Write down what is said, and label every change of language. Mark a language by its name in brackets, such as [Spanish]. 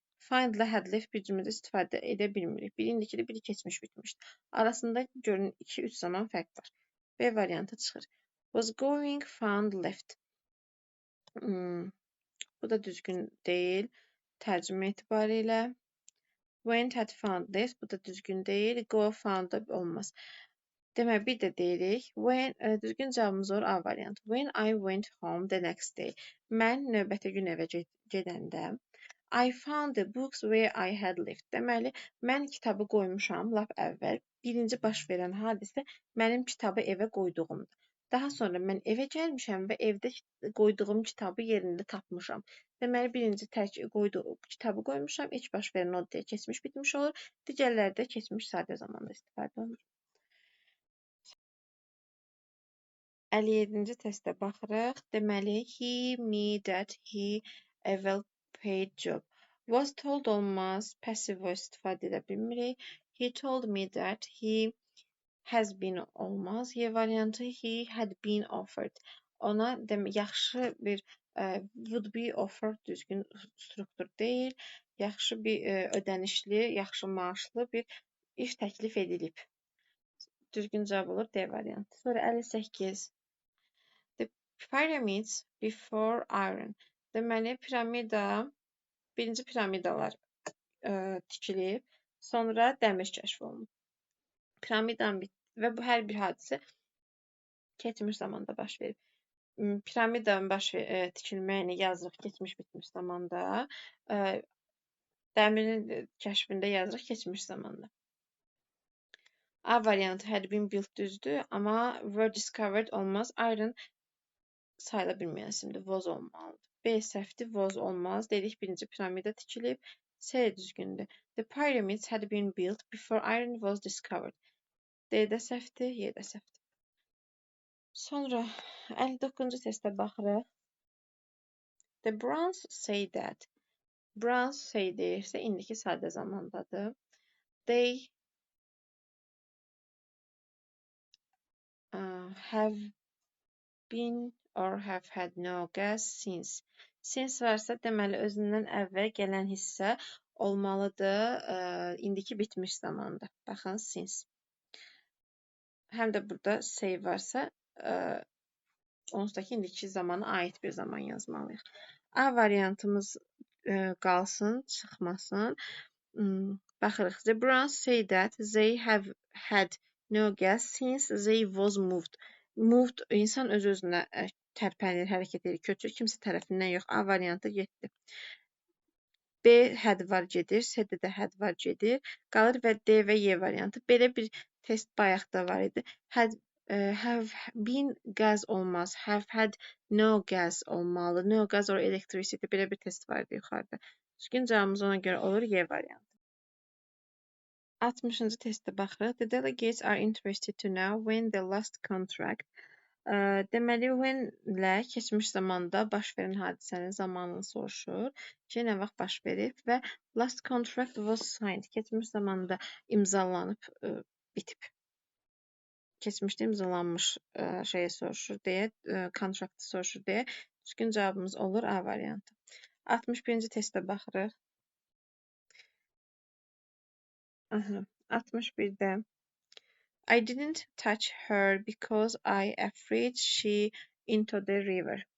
[Azerbaijani] Find ilə had left bir cümlədə istifadə edə bilmirik. Biri indikidir, biri keçmiş bitmişdir. Arasında görün 2-3 zaman fərq var. B variantı çıxır. Was going, found, left. Bu da düzgün deyil. Tərcümə etibarilə. Went had found this. Bu da düzgün deyil. Go found da olmaz. Demək, bir də deyirik. Düzgün cavabımız olur A variantı. [English] When I went home the next day. [Azerbaijani] Mən növbəti gün evə gedəndə [English] I found the books where I had lived. [Azerbaijani] Deməli, mən kitabı qoymuşam lap əvvəl. Birinci baş verən hadisə mənim kitabı evə qoyduğumdur. Daha sonra mən evə gəlmişəm və evdə qoyduğum kitabı yerində tapmışam. Deməli, birinci kitabı qoymuşam. İlk baş verən o deyə keçmiş bitmiş olur. Digərləri də keçmiş sadə zamanda istifadə olunur. 57-ci testə baxırıq. Deməli, [English] he, me, that, he, a well-paid job. [Azerbaijani] Was told olmaz, passive voice istifadə edə bilmirik. [English] He told me that he has been [Azerbaijani] olmaz. Y variantı [English] he had been offered. [Azerbaijani] Ona yaxşı bir would be offered düzgün struktur deyil. Yaxşı bir ödənişli, yaxşı maaşlı bir iş təklif edilib. Düzgün cavab olur D variantı. Sonra 58. [English] The pyramids before iron. [Azerbaijani] Deməli, birinci piramidalar tikilib, sonra dəmir kəşf olunub. Piramidanın və bu hər bir hadisə keçmiş zamanda baş verib. Piramidanın tikilməyini yazırıq keçmiş bitmiş zamanda. Dəmirin kəşfində yazırıq keçmiş zamanda. A variantı had been built düzdür, amma were discovered olmaz. Iron sayıla bilməyən isimdir. Was olmalıdır. B səhvdir. Was olmaz. Dedik birinci piramida tikilib. C düzgündür. [English] The pyramids had been built before iron was discovered. [Azerbaijani] D də səhvdir. Y də səhvdir. Sonra 59-cu testə baxırıq. [English] The Browns say that. [Azerbaijani] Browns say deyirsə, indiki sadə zamandadır. [English] They have been or have had no gas since. [Azerbaijani] Since varsa deməli özündən əvvəl gələn hissə olmalıdır indiki bitmiş zamanda. Baxın, since. Həm də burada say varsa onsuz da indiki zamana aid bir zaman yazmalıyıq. A variantımız qalsın, çıxmasın. Baxırıq. [English] The Browns say that they have had no gas since they was moved. [Azerbaijani] Moved insan öz-özünə tərpənir, hərəkət edir, köçür, kimsə tərəfindən yox. A variantı getdi. B had var gedir, C-də də had var gedir. Qalır və D və Y variantı. Belə bir test bayaqda var idi. [English] Have been gas [Azerbaijani] olmaz. [English] Have had no gas [Azerbaijani] olmalı. [English] No gas or electricity. [Azerbaijani] Belə bir test var idi yuxarıda. Düzgün cavabımız ona görə olur Y variantı. 60-cı testə baxırıq. [English] The delegates are interested to know when the last contract. [Azerbaijani] Deməli, when-lə keçmiş zamanda baş verən hadisənin zamanını soruşur. Ki, nə vaxt baş verib və [English] last contract was signed. [Azerbaijani] Keçmiş zamanda imzalanıb, bitib. Keçmişdə imzalanmış şeyi soruşur deyə, kontraktı soruşur deyə. Düzgün cavabımız olur A variantı. 61-ci testə baxırıq. 61-də [English] I didn't touch her because I afraid she into the river.